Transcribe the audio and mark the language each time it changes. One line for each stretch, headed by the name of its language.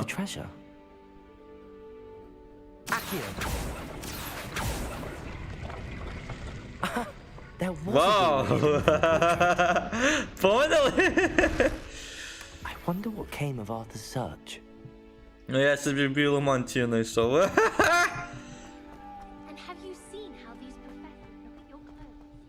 English: the treasure? Accio. There was
Russian: Вау! Поняли?
English: I wonder what came of Arthur's search.
Ukrainian: Ну я собі білу мантію знайшов.
English: And have you seen how these professors look at your clothes?